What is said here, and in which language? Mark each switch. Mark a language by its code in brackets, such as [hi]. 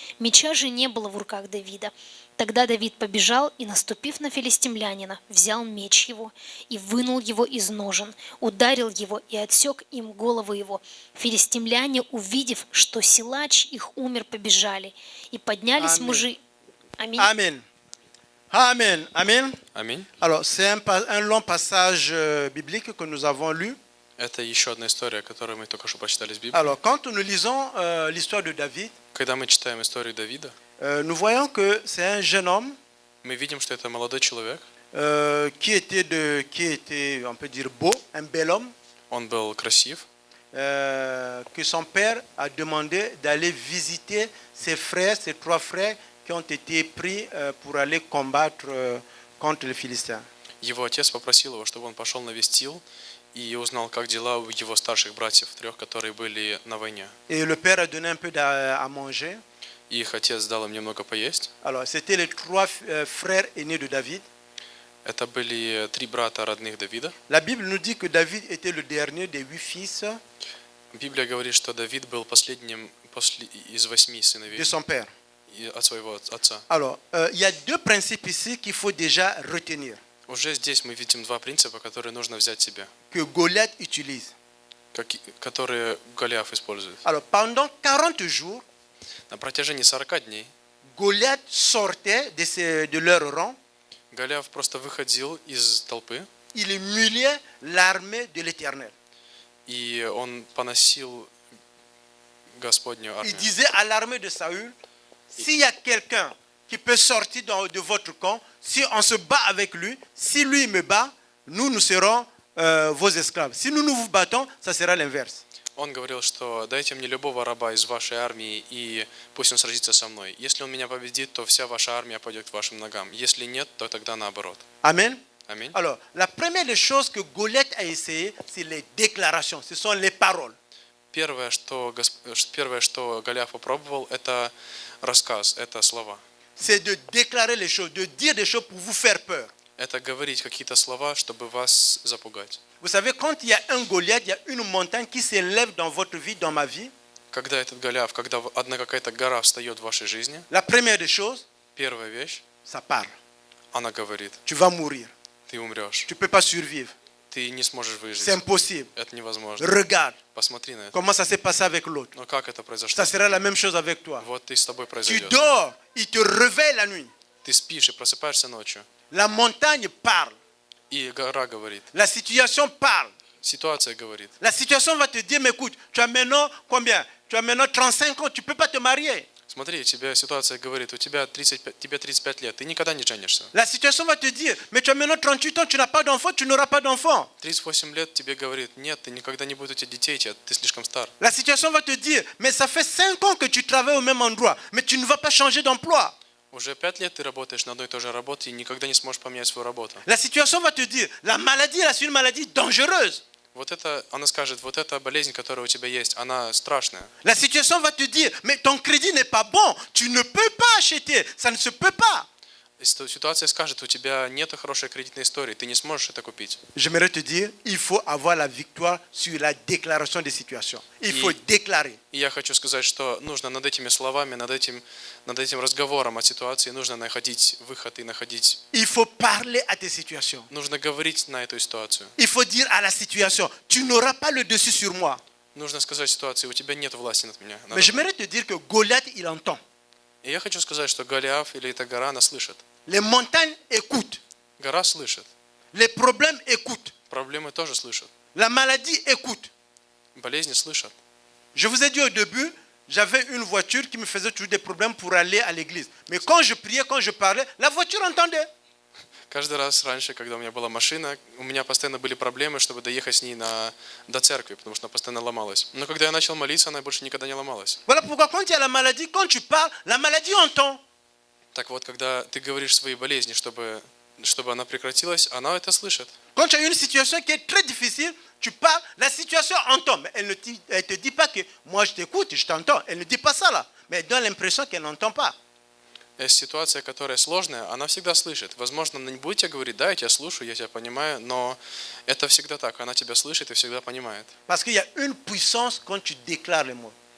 [ru] Меча же не было в руках Давида. Тогда Давид побежал и, наступив на филистимлянина, взял меч его и вынул его из ножен, ударил его и отсек им голову его. Филистимляне, увидев, что силач их умер, побежали, и поднялись Аминь. мужи. Аминь. [fr] Amen. Amen. Amen. [ru] Аминь. [fr] Alors, c'est un long passage biblique que nous avons lu. [ru] Это еще одна история, которую мы только что прочитали из Библии. [fr] Alors, quand nous lisons l'histoire de David, [ru] Когда мы читаем историю Давида, [fr] nous voyons que c'est un jeune homme [ru] Мы видим, что это молодой человек. [fr] qui était, on peut dire, beau, un bel homme, [ru] Он был красив. [fr] que son père a demandé d'aller visiter ses frères, ses 3 frères qui ont été pris pour aller combattre contre les Philistins. [ru] Его отец попросил его, чтобы он пошел навестил и узнал, как дела у его старших братьев, 3, которые были на войне. [fr] Et le père a donné un peu à manger. [ru] И их отец дал им немного поесть. [fr] Alors, c'était les 3 frères aînés de David. [ru] Это были 3 брата родных Давида. [fr] La Bible nous dit que David était le dernier des 8 fils [ru] Библия говорит, что Давид был последним из 8 сыновей [fr] de son père. [ru] от своего отца. [fr] Alors, il y a 2 principes ici qu'il faut déjà retenir, [ru] Уже здесь мы видим 2 принципа, которые нужно взять себе, [fr] que Goliath utilise. [ru] которые Голиаф использует. [fr] Alors, pendant 40 jours, [ru] На протяжении 40 дней [fr] Goliath sortait de leur rang, [ru] Голиаф просто выходил из толпы, [fr] il humiliait l'armée de l'Éternel. [ru] и он поносил Господню [fr] Il [ru] армию. [fr] disait à l'armée de Saül, s'il y a quelqu'un qui peut sortir de votre camp, si on se bat avec lui, si lui me bat, nous serons vos esclaves. Si nous vous battons, ça sera l'inverse. [ru] Он говорил, что дайте мне любого раба из вашей армии, и пусть он сразится со мной. Если он меня победит, то вся ваша армия пойдет к вашим ногам. Если нет, то тогда наоборот. [fr] Amen. [ru] Аминь. [fr] Alors, la première des choses que Goliath a essayé, c'est les déclarations, ce sont les paroles. [ru] Первое, что Голиаф попробовал, это рассказ, это слова. [fr] C'est de déclarer les choses, de dire des choses pour vous faire peur. [ru] Это говорить какие-то слова, чтобы вас запугать. [fr] Vous savez, quand il y a un Goliath, il y a une montagne qui s'élève dans votre vie, dans ma vie. [ru] Когда этот Голиаф, когда одна какая-то гора встает в вашей жизни, [fr] La première des choses, [ru] первая вещь, [fr] ça parle. [ru] она говорит, [fr] Tu vas mourir. [ru] ты умрешь, [fr] Tu ne peux pas survivre. [ru] ты не сможешь [fr] C'est [ru] выжить. [fr] impossible. [ru] Это невозможно. [fr] Regarde [ru] Посмотри на это. [fr] comment ça s'est passé avec l'autre. [ru] Но как это произошло? [fr] Ça sera la même chose avec toi. [ru] Вот и с тобой [fr] Tu [ru] произойдет. [fr] dors, il te réveille la nuit. [ru] Ты спишь и просыпаешься ночью, [fr] La montagne parle. [ru] и гора говорит, [fr] La situation parle. [ru] ситуация говорит. [fr] La situation va te dire, mais écoute, tu as maintenant combien? Tu as maintenant 35 ans, tu ne peux pas te marier. [ru] Смотри, тебе ситуация говорит, тебе 35 лет, ты никогда не женишься. [fr] La situation va te dire, mais tu as maintenant 38 ans, tu n'as pas d'enfant, tu n'auras pas d'enfant. [ru] 38 лет тебе говорит, нет, ты никогда не будет у тебя детей, ты слишком стар. [fr] La situation va te dire, mais ça fait 5 ans que tu travailles au même endroit, mais tu ne vas pas changer d'emploi. [ru] Уже 5 лет ты работаешь на одной и той же работе и никогда не сможешь поменять свою работу. [fr] La situation va te dire, la maladie, là, c'est une maladie dangereuse. [ru] Вот это, она скажет, вот эта болезнь, которая у тебя есть, она страшная. [fr] La situation va te dire, mais ton crédit n'est pas bon, tu ne peux pas acheter, ça ne se peut pas. [ru] Ситуация скажет, у тебя нет хорошей кредитной истории, ты не сможешь это купить. [fr] J'aimerais te dire, il faut avoir la victoire sur la déclaration des situations. Il faut déclarer. [ru] И я хочу сказать, что нужно над этими словами, над этим разговором о ситуации, нужно находить выход и находить... [fr] Il faut parler à tes situations. [ru] Нужно говорить на эту ситуацию. [fr] Il faut dire à la situation, tu n'auras pas le dessus sur moi. [ru] Нужно сказать ситуации, у тебя нет власти над меня. [fr] Mais j'aimerais te dire que Goliath, il entend. [ru] И я хочу сказать, что Голиаф или эта гора, она слышит. [fr] Les montagnes écoutent. [ru] Гора слышит. [fr] Les problèmes écoutent. [ru] Проблемы тоже слышат. [fr] La maladie écoute. [ru] Болезни слышат. [fr] Je vous ai dit au début, j'avais une voiture qui me faisait toujours des problèmes pour aller à l'église. Mais quand je priais, quand je parlais, la voiture entendait. [ru] Каждый раз раньше, когда у меня была машина, у меня постоянно были проблемы, чтобы доехать с ней до церкви, потому что она постоянно ломалась. Но когда я начал молиться, она больше никогда не ломалась. [fr] Voilà pourquoi quand il y a la maladie, quand tu parles, la maladie entend. [ru] Так вот, когда ты говоришь свои болезни, чтобы она прекратилась, она это слышит. [fr] Quand tu as une situation qui est très difficile, tu parles, la situation entend. Mais elle ne te dit pas que moi je t'écoute, je t'entends. Elle ne dit pas ça là. Mais elle donne l'impression qu'elle n'entend pas. [ru] Есть ситуация, которая сложная, она всегда слышит. Возможно, она не будет тебе говорить, да, я тебя слушаю, я тебя понимаю, но это всегда так, она тебя слышит и всегда понимает. [fr] Parce qu'il y a une puissance quand tu déclares les mots.